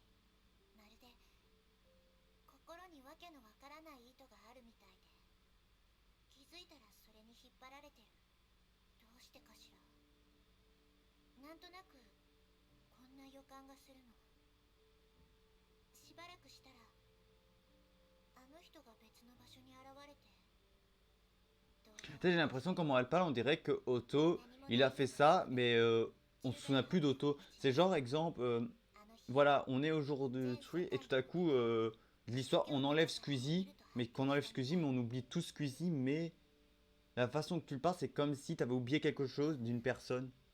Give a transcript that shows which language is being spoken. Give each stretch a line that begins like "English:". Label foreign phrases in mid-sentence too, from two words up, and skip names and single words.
Japanese: まるで心にわけのわからない糸があるみたいで、気づいたらそれに引っ張られてる。どうしてかしら。なんとなくこんな予感がするの。しばらくしたらあの人が別の場所に現れて。
French: J'ai l'impression comment elle parle, on dirait que Otto, il a fait ça, mais on se souvient plus d'Otto. C'est genre exemple, voilà, on est au jour de Tree et tout à coup, l'histoire, on enlève Squeezie, mais qu'on enlève Squeezie, mais on oublie tout Squeezie, mais la façon que tu le parles, c'est comme si tu avais oublié quelque chose d'une personne.